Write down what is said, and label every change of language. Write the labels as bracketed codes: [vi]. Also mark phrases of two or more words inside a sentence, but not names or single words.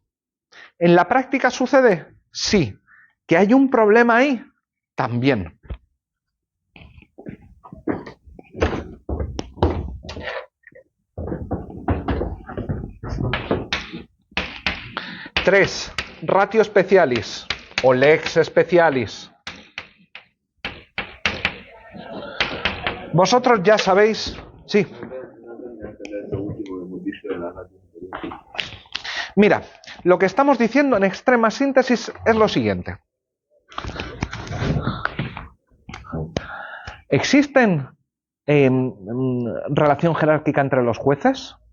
[es] ¿En la práctica sucede? Sí. ¿Que hay un problema ahí? También. Tres, [la] ratio specialis o lex specialis. [es] Vosotros ya sabéis, sí. Mira, lo que estamos diciendo en extrema síntesis es lo siguiente. ¿Existen relación jerárquica entre los jueces?